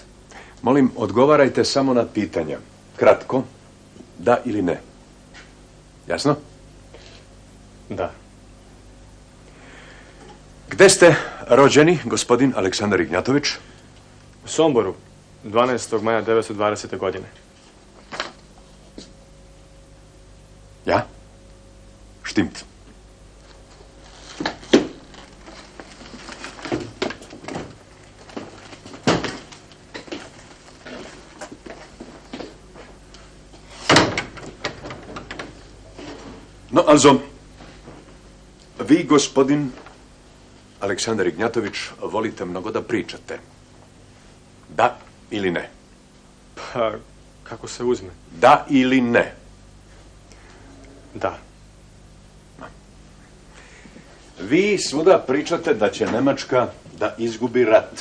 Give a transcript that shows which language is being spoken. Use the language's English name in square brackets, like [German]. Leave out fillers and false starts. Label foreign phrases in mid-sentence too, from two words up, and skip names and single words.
[Serbian] Molim, odgovarajte samo na pitanja. Kratko, da ili ne. Jasno? Da. Gde ste rođeni, gospodin Aleksandar Ignjatović? U Somboru, 12. maja 1920. godine. Ja? [German] Stimmt. No, also, [Serbian] vi, gospodin Aleksandar Ignjatović, volite mnogo da pričate. Da ili ne? Pa, kako se uzme? Da ili ne? Da. Vi svuda pričate da će Nemačka da izgubi rat.